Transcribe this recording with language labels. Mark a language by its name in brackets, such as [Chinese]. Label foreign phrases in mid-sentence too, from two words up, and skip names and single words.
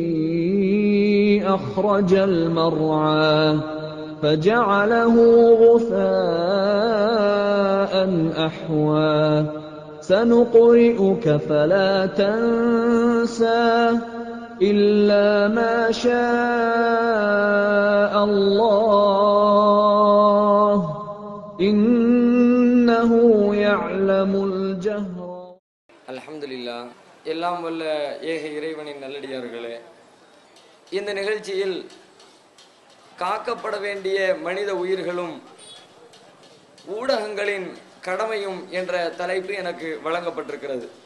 [Arabic] أخرج المرعى فجعله غثاء أحوى سنقرئك فلا تنسى إلا ما شاء الله إنه يعلم الجهر. அல்ஹம்துலில்லாஹ். [Tamil] எல்லாம் வல்ல ஏக இறைவனின் நல்லடியார்களே, இந்த நிகழ்ச்சியில் காக்கப்பட வேண்டிய மனித உயிர்களும் ஊடகங்களின் கடமையும் என்ற தலைப்பு எனக்கு வழங்கப்பட்டிருக்கிறது.